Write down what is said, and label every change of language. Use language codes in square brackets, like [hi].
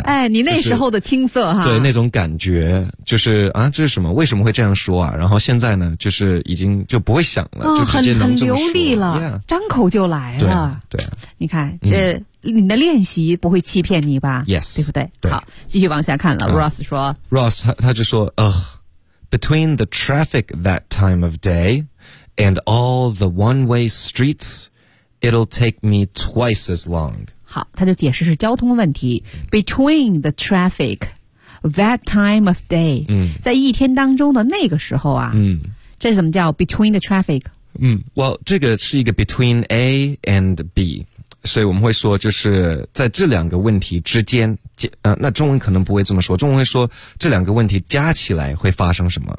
[zh] 哎，你那时候的青涩哈。就是、对，那种感觉就是啊，这是什么？为什么会这样说啊？然后现在呢，就是已经就不会想了，就直接能这么说。很流利了， [en] yeah. [zh] 张口就来。对啊，对啊，你看这、嗯、你的练习不会欺骗你吧 [en] ？Yes， [zh] 对不对？对，好，继续往下看了。Ross 说 [en] ，Ross [zh] 他就说， [en] between the traffic that time of day and all the one-way streets, it'll take me twice as long。 [zh] 好，他就解释是交通问题。 [en] Between the traffic that time of day，、 [zh] 嗯、在一天当中的那个时候啊，嗯、这是怎么叫 [en] between the traffic？ [zh] 嗯 ，Well， 这个是一个 between A and B， 所以我们会说就是在这两个问题之间，那中文可能不会这么说，中文会说这两个问题加起来会发生什么？